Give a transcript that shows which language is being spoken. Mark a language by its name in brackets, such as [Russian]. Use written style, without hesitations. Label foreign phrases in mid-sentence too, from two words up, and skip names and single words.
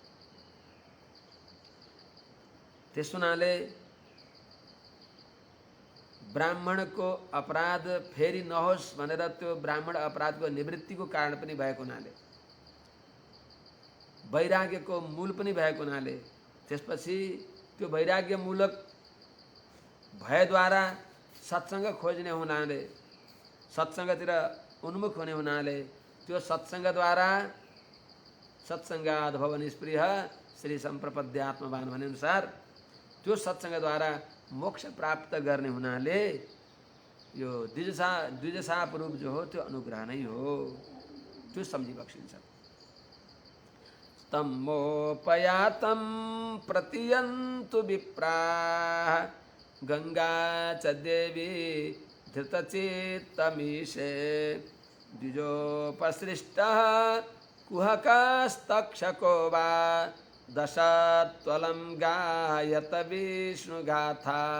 [Nepali] त्यस हुनाले ब्राह्मणको अपराध फेरि नहोस् भनेर त्यो ब्राह्मण अपराधको निवृत्तिको कारण पनि भएको हुनाले, वैराग्यको मूल पनि भएको हुनाले, त्यसपछि त्यो वैराग्यमूलक भयद्वारा सत्सङ्ग खोज्ने हुनाले, सत्सङ्गतिर उन्मुख हुने हुनाले, त्यो सत्सङ्गद्वारा [Sanskrit] सत्सङ्गाद् भव निस्पृह श्री सम्प्रपद्यात्मवान [Nepali] भने अनुसार त्यो सत्सङ्गद्वारा मोक्ष प्राप्त गर्ने हुनाले यो द्विजशाप रूप जो हो त्यो अनुग्रह नै हो, त्यो सम्झी बक्सिन्छ। [Sanskrit] तमोपयातं प्रतियन्तु विप्राः गंगा च देवी धृतचित्तमीशे द्विजोपसृष्टः कुहकस्तक्षको वा दशत्वलं गायत विष्णुगाथा।